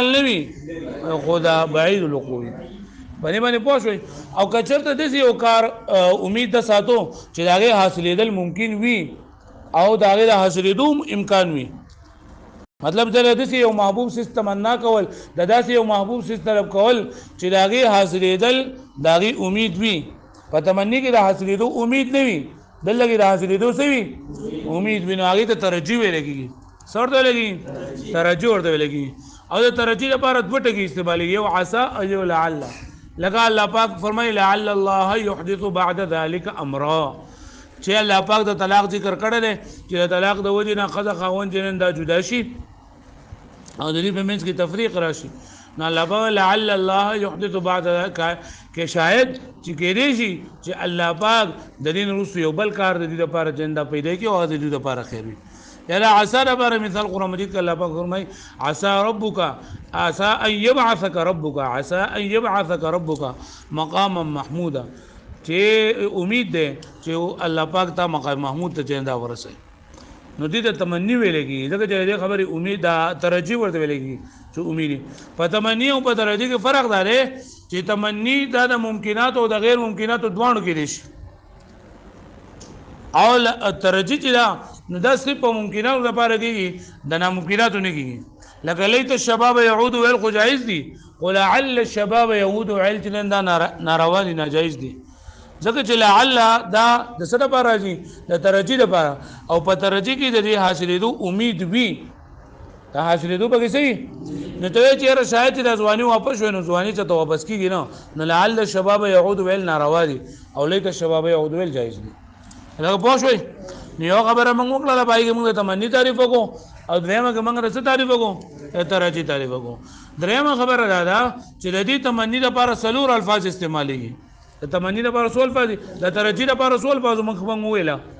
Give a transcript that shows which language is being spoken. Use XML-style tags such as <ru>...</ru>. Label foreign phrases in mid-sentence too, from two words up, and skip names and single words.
<ps>نه وي خو دا بعید الوقوع وي باندې پوه شوئ او که چېرته داسې یو کار امید د ساتو چې د هغې حاصلېدل ممکن وي او د هغې د حاصلېدو امکان وي مطلب دا داسې یو محبوب سیس تمنا کول د داسې یو محبوب سیس طلب کول چې د هغې حاصلېدل د هغې امید وي په تمني کې د حاصلېدو امید نه وي دلته کې د حاصلېدو څه وي امید وي نو هغې ته ترجیح ویلی کېږي څه ورته ویلی کېږي ترجیح ورته ویلی کېږي او د ترجیح لپاره دوه ټکي استعمالېږي یو عسا او یو لعل لکه الله پاک فرمایي</ps> <ar>لعل الله يحدث بعد ذلك امرا</ar> <ps>چې الله پاک د طلاق ذکر کړی دی چې د طلاق د وجې نه ښځه خاوند جنین دا جدا شي او د دې په منځ کې تفریق راشي نو الله پاک لعل</ps> <ar>الله يحدث بعد ذلك</ar> <ps>کې شاید چې کېدای شي چې الله پاک د دې نه وروسته یو بل کار د دې لپاره جنده پیدا کړي او د دې لپاره خیر وي یلا عسى لپاره مثال قرآن مجید کې الله پاک فرمایي</ps> <ar>عسى ربك عسى ان يبعثك ربك عسى ان يبعثك ربك مقاما محمودا</ar> <ps>چې امید ده چې الله پاک ته مقام محمود ته جنده ورسوي نو دې ته تمنی ویل کېږي ځکه چې دې خبرې امید دا ترجیح ورته ویل کېږي چې امید په تمنی او په ترجیح کې فرق دی چې تمنی دا د ممکنات او د غیر ممکنات دواړو کې دي شي او ترجیح چې دا نو دا صرف په ممکناتو لپاره کېږي د ناممکناتو نه کېږي لکه</ps> <ar>لیت الشباب يعود</ar> <ps>ویل خو جایز دي</ps> <ar>قل لعل الشباب يعود</ar> <ps>ویل چې دا ناروا دي ناجایز دي ځکه چې لعل دا د څه لپاره راځي د ترجیح لپاره او په ترجیح کې د دې حاصلېدو امید وي دا حاصلېدو پکې څه وي نو ته وایې چې یاره شاید چې د ځواني واپس شوی نو ځواني ته واپس کېږي نو</ps> <ar>لعل الشباب يعود</ar> <ps>ویل ناروا دي او</ps> <ar>لیت الشباب يعود</ar> <ps>ویل جایز دي لکه پوه شوئ نو یو خبره موږ وکړله پای کې موږ د تمني تعریف وکړو او دویمه کې موږ د څه تعریف وکړو د ترجیح تعریف وکړو دریمه خبره دا ده چې د دې تمني لپاره څلور الفاظ استعمالېږي د تمني لپاره څو الفاظ دي د ترجیح لپاره څو الفاظ موږ وویله</ps>